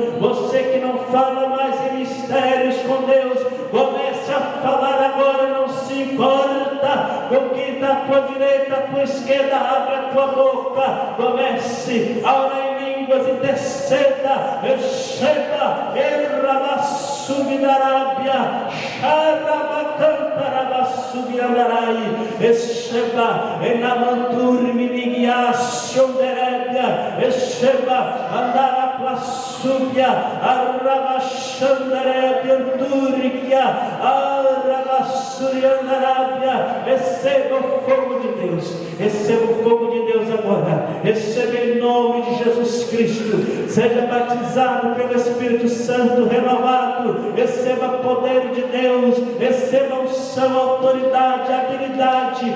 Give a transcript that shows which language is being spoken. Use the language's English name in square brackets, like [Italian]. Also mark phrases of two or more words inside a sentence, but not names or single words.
[Portuguese] Você que não fala mais em mistérios com Deus, comece a falar agora. Não se importa com quem está à tua direita, à tua esquerda. Abre a tua boca, comece a orar em línguas, interceda. Receba Errabassubidarábia, Xarabacantarabassubiandarai. Receba Enamanturminigiacionderébia. Receba Andaraplassúbia, Arrabachandarébia, Antúriquia, Arrabassuriandarábia. Receba o fogo de Deus, receba o fogo de Deus agora. Receba em nome de Jesus Cristo. Seja batizado pelo Espírito Santo renovado. Receba poder de Deus, receba unção, autoridade, habilidade.